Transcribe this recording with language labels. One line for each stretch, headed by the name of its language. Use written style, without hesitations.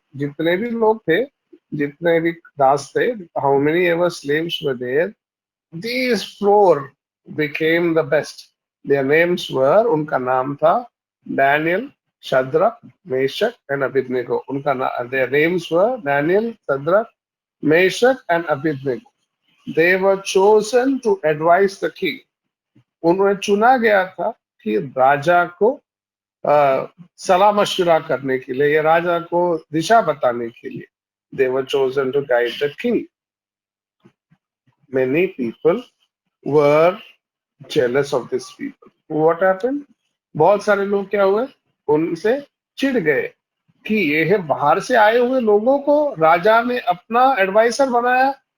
Hindi: जितने भी लोग थे, जितने भी दास थे,
English: how many ever slaves were there, these four became the best. Their names were,
Hindi: उनका नाम था
English: Daniel, Shadrach, Meshach and Abednego. Their names were Daniel, Shadrach, Meshach and Abednego. They were chosen to advise the king.
Hindi: उन्हें चुना गया था कि राजा को सलाह मशवरा करने के लिए या राजा को दिशा बताने के लिए.
English: They were chosen to guide the king. Many people were jealous of these people. What happened?
Hindi: बहुत सारे लोग क्या हुए? उनसे चिढ़ गए कि ये है बाहर से आए हुए लोगों को राजा ने अपना एडवाइजर बनाया.